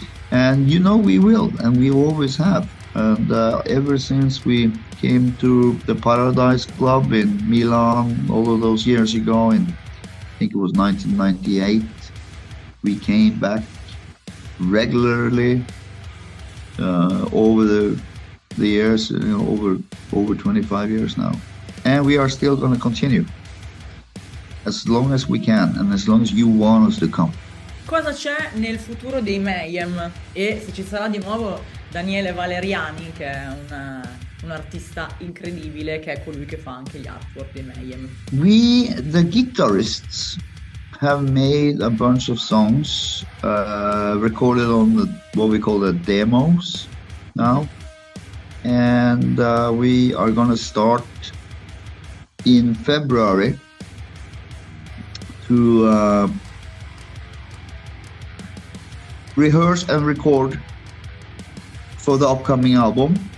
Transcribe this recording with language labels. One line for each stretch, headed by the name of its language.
English: And we will, and we always have. And ever since we came to the Paradise Club in Milan all of those years ago, I think it was 1998, we came back regularly over the years, over 25 years now. And we are still going to continue as long as we can, and as long as you want us to come.
Italian: Cosa c'è nel futuro dei Mayhem? E se ci sarà di nuovo Daniele Valeriani, che è un artista incredibile, che è colui che fa anche gli artwork dei Mayhem.
English: We, the guitarists, have made a bunch of songs recorded on what we call the demos now. And we are going to start in February to rehearse and record for the upcoming album.